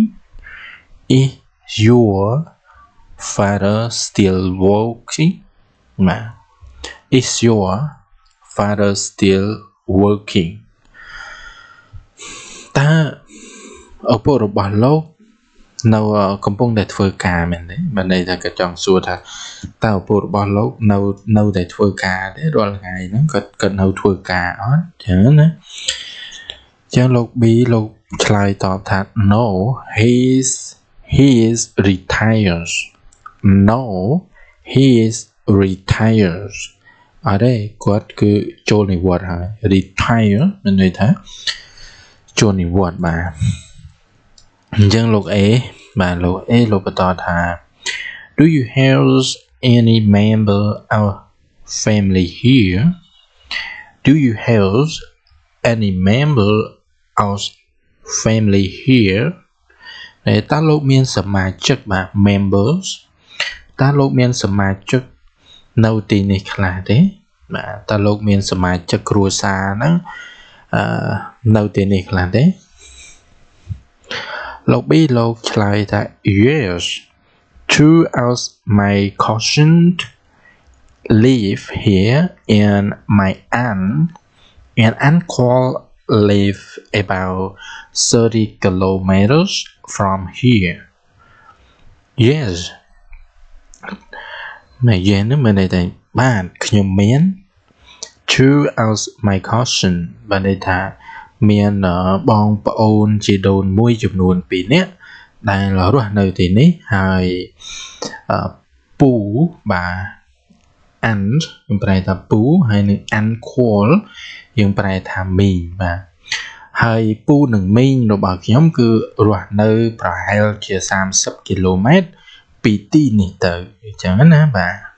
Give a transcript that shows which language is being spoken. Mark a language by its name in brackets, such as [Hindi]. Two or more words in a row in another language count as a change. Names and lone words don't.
[English] Is your father still working? Is your father still working? [Khmer] តើឪពុករបស់លោកនៅកំពុងតែធ្វើការមែនទេបើន័យថាគាត់ចង់សួរថាតើឪពុករបស់លោកនៅតែធ្វើការទេរាល់ថ្ងៃហ្នឹងគាត់នៅធ្វើការអត់ចឹងណាចឹងលោក B លោកឆ្លើយតបថា [English] No he is retired. No he is retired. [Khmer] អត់ទេគាត់គឺចូលនិវត្តន៍ហើយ retire មានន័យថាចូលនិវត្តន៍បាទអញ្ចឹងលោក A បាទលោក A លោកបន្តថា [English] Do you have any member of family here? Do you have any member of family here? [Khmer] តើលោកមានសមាជិកបាទ members តើលោកមានសមាជិកនៅទីនេះខ្លះទេបាទតើលោកមានសមាជិកគ្រួសារហ្នឹងនៅទីនេះខ្លះទេ លោក B លោកឆ្លើយថា [English] Yes, two of my cousins live here and my aunt and uncle live about 30 kilometers from here. [Khmer] Yes មកយេនមិនได้បាទខ្ញុំមាន [English] two of my cousin [Khmer] បានន័យថាមានបងប្អូ នជីដូនមួយចំនួន2នាក់ដែលរស់នៅទីនេះហើយពូបាទ aunt យើងប្រែថាពូហើយនឹង uncle យើងប្រែថាមីងបាទហើយពូនិងមីងរបស់ខ្ញុំគឺរស់នៅប្រហែលជា30គីឡូម៉ែត្រពីទីនេះទៅអញ្ចឹងណាបាទ